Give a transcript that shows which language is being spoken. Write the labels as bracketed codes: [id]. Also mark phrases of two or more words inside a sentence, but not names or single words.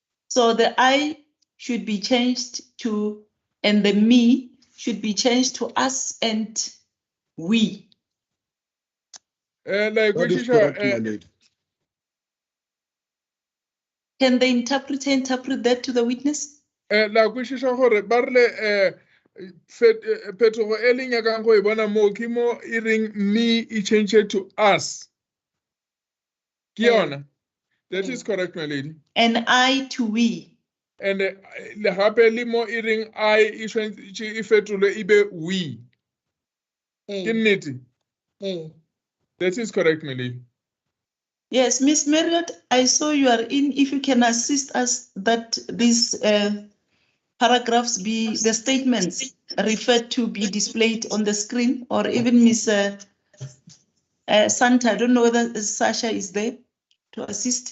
[en] So the I should be changed to, and the me should be changed to us and we. Like That which is is correct, my lady. Can the interpreter interpret that to the witness? like which is [nso] gore ba rile phetogo e leng nyakang go e bona mo ke mo e reng me e [en] change to us. [nso] Ke yona. [en] That is correct, my lady. And I to we. [nso] And le gape le mo e reng I e tshwanetse e fetolwe e be we. Ke nnete. [en] That is correct, my lady. Yes, Miss Marriott, I saw you are in. If you can assist us that these paragraphs be, the statements referred to be displayed on the screen, or even Miss Santa, I don't know whether Sasha is there to assist.